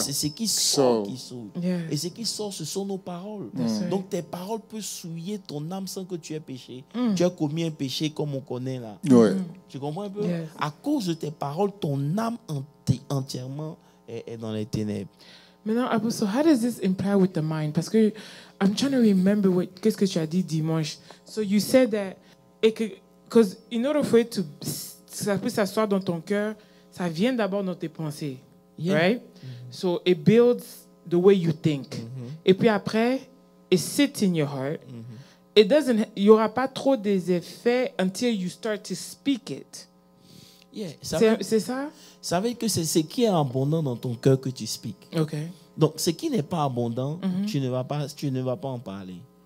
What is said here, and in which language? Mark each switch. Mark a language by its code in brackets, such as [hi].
[fr] c'est ce qui sort qui souille. [en] Yeah. [fr] Et ce qui sort, ce sont nos paroles. [en] That's right. [fr] Donc tes paroles peuvent souiller ton âme sans que tu aies péché. Tu as commis un péché comme on connaît là. Oui. Tu comprends un peu? [en] Yes. [fr] À cause de tes paroles, ton âme entièrement est dans les ténèbres. [en] Maintenant, Apostle, how does this imply with the mind? [fr] Parce que [en] I'm trying to remember [fr] qu'est-ce que tu as dit dimanche. [en] So you said that because in order for it to [fr] ça peut s'asseoir dans ton cœur, ça vient d'abord dans tes pensées, [en] Yeah. right? So it builds the way you think. [fr] Et puis après, [en] it sits in your heart. [fr] Il y aura pas trop des effets [en] until you start to speak it. Yeah. [fr] C'est ça? Ça veut dire que c'est ce qui est abondant dans ton cœur que tu speaks. [en] OK. [fr] Donc, ce qui n'est pas abondant, tu ne vas pas en parler.